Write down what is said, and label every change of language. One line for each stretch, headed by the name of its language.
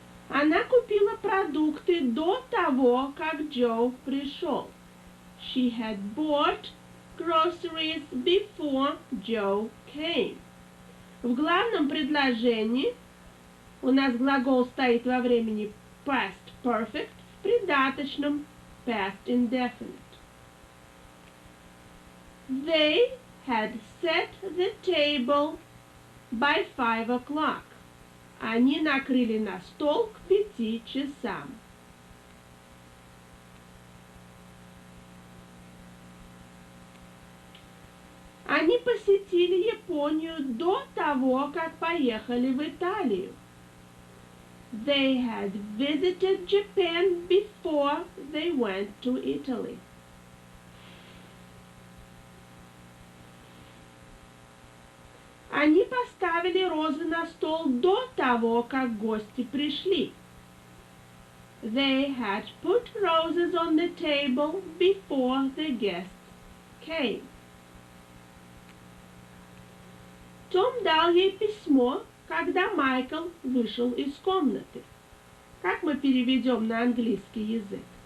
Russian: Она купила продукты до того, как Джо пришел.
English: She had bought groceries before Joe came.
Russian: В главном предложении у нас глагол стоит во времени
English: past perfect,
Russian: в придаточном
English: past indefinite. They had set the table by 5 o'clock.
Russian: Они накрыли на стол к 5 часам. Они посетили Японию до того, как поехали в Италию.
English: They had visited Japan before they went to Italy.
Russian: Они поставили розы на стол до того, как гости пришли.
English: They had put roses on the table before the guests came.
Russian: Том дал ей письмо, когда Майкл вышел из комнаты. Как мы переведем на английский язык?